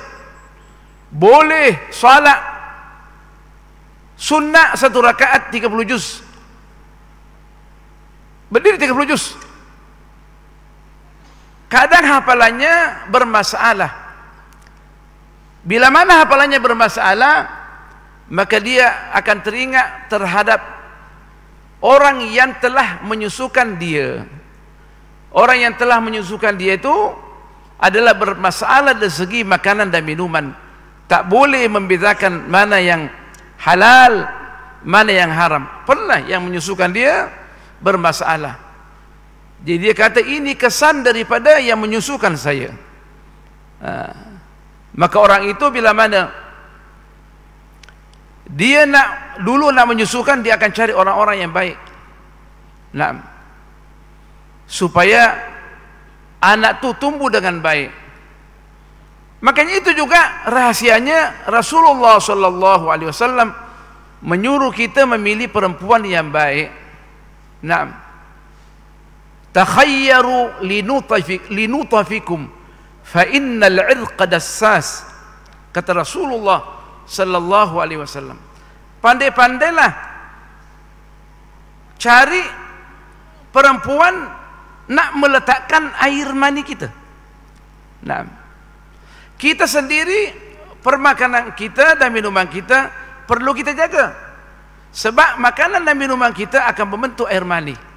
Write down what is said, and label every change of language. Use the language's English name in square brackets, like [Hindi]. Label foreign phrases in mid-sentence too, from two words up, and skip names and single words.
[Malay] Boleh salat sunnah 1 rakaat 30 juz, berdiri 30 juz. Kadang hafalannya bermasalah. Bila mana hafalannya bermasalah, maka dia akan teringat terhadap orang yang telah menyusukan dia. Orang yang telah menyusukan dia itu adalah bermasalah dari segi makanan dan minuman. Tak boleh membedakan mana yang halal, mana yang haram. Pernah yang menyusukan dia bermasalah. Jadi dia kata, ini kesan daripada yang menyusukan saya. Maka orang itu bila mana dia nak menyusukan, dia akan cari orang-orang yang baik. Nah, supaya anak tu tumbuh dengan baik. Makanya itu juga rahasianya Rasulullah [Arabic] صلى الله عليه وسلم [Malay] menyuruh kita memilih perempuan yang baik. Nah, [Arabic] تخيروا لنطفكم فإن العرق دساس, [Malay] kata Rasulullah [Arabic] صلى الله عليه وسلم. [Malay] Pandai-pandailah cari perempuan nak meletakkan air mani kita. Nah, kita sendiri, permakanan kita dan minuman kita perlu kita jaga, sebab makanan dan minuman kita akan membentuk air mani.